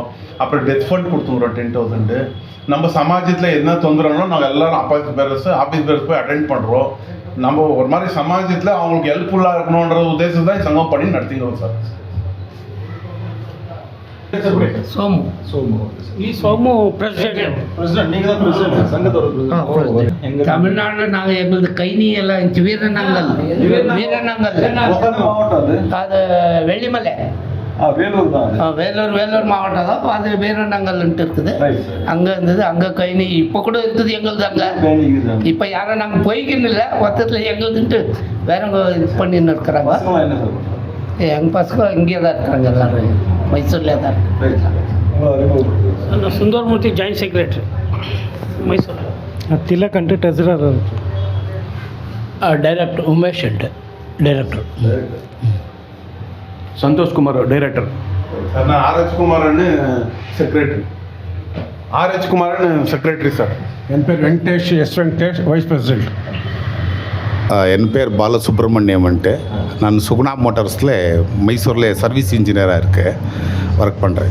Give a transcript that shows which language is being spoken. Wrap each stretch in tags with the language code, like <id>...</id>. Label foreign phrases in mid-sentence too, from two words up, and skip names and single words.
<ta>அப்புறம்</ta> <en>death fund</en> <ta>கொடுத்துங்கிறோம் 10,000. நம்ம சமாஜத்தில் என்ன தொந்தரவுனோ நாங்கள் எல்லாரும்</ta> <en>office bearers</en> <ta>போய் அட்டென்ட் பண்ணுறோம். நம்ம ஒரு மாதிரி சமாஜத்தில் அவங்களுக்கு ஹெல்ப்ஃபுல்லாக இருக்கணுன்ற உத்தேசம் தான் சங்கம் பண்ணி நடத்திக்கிறோம் சார்.</ta> <kn>சோமு ಈ ಸೋಮು ಪ್ರೆಸಿಡೆಂಟ್.</kn> <ta>பிரசிடென்ட் நீங்க தான் பிரசிடென்ட், சங்கத்தோட பிரசிடென்ட். தமிழ்நாட்டில் நாங்கள் எங்களது கைனி எல்லாம் இருந்துச்சு. வீரநாங்கல் மாவட்டம் அது. அது வெள்ளிமலை. வேலூர் தான். வேலூர் மாவட்டம் தான். அது வீரநாங்கல்ன்ட்டு இருக்குது. அங்கே இருந்தது. அங்கே கைனி இப்போ கூட இருக்குது எங்களுது. அங்கே இப்போ யாரும் நாங்கள் போய்க்கின்னு இல்லை. மொத்தத்தில் எங்களுதுன்ட்டு வேறவங்க இது பண்ணின்னு இருக்கிறாங்க. என்ன சார்? எங்கள் பசங்க இங்கே தான் இருக்கிறாங்க. எல்லாரும் மைசூர்லேயே தான் இருக்காங்க.</ta> <kn>ನಾನು ಸುಂದರಮೂರ್ತಿ</kn> <en>joint secretary</en> <kn>ಮೈಸೂರು. ತಿಲಕ್ ಅಂತ ಟ್ರೆಸರರ್. ಡೈರೆಕ್ಟರ್ ಉಮೇಶ್ ಅಂತ ಡೈರೆಕ್ಟರ್. ಸಂತೋಷ್ ಕುಮಾರ್ ಡೈರೆಕ್ಟರ್.</kn> <ta>சார் நான் ஆர்ஹெச் குமாரன்னு செக்ரட்டரி. ஆர்ஹெச் குமாரன்னு செக்ரட்டரி சார். என் பேர் வெங்கடேஷ், வெங்கடேஷ்,</ta> <en>vice president.</en> <ta>என் பேர் பாலசுப்ரமணியம்ன்ட்டு. நான் சுகுணா மோட்டார்ஸில் மைசூரில்</ta> <en>service engineerஆக</en> <ta>இருக்கேன், ஒர்க் பண்ணுறேன்.</ta>